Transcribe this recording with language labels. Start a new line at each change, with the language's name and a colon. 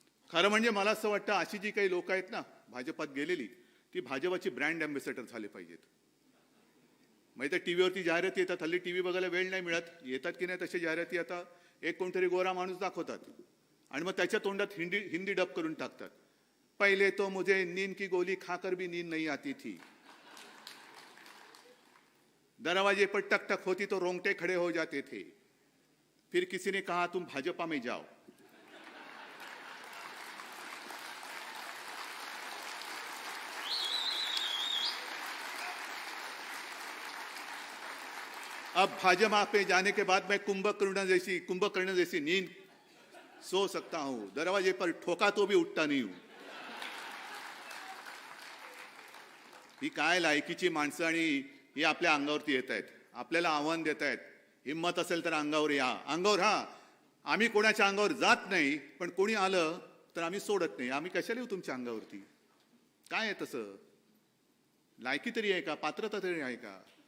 Marathi: खरं म्हणजे मला असं वाटतं अशी जी काही लोक आहेत ना भाजपात गेलेली, ती भाजपाची ब्रँड अँबॅसेडर झाले पाहिजेत. माहिती, टीव्हीवरती जाहिराती येतात, हल्ली टीव्ही बघायला वेळ नाही मिळत, येतात की नाही तशा जाहिराती. आता एक कोणतरी गोरा माणूस दाखवतात आणि मग त्याच्या तोंडात हिंदी डब करून टाकतात.
Hindi: पहिले तो मुझे नींद की गोली खाकर भी नींद नहीं आती थी, दरवाजे पर टक टक होती तो रोंगटे खड़े हो जाते थे, फिर किसी ने कहा तुम भाजपा में जाओ. अब भाजपा पे जाने के बाद मैं कुंभकर्ण जैसी नींद सो सकता हूं, दरवाजे पर ठोका तो भी उठता नहीं हूं.
Marathi: ही काय लायकीची माणसं आणि ही आपल्या अंगावरती येत आहेत, आपल्याला आव्हान देत आहेत. हिम्मत असेल तर अंगावर या. अंगावर हा, आम्ही कोणाच्या अंगावर जात नाही, पण कोणी आलं तर आम्ही सोडत नाही. आम्ही कशाला येऊ तुमच्या अंगावरती? काय आहे तसं? लायकी तरी आहे का? पात्रता तरी आहे का?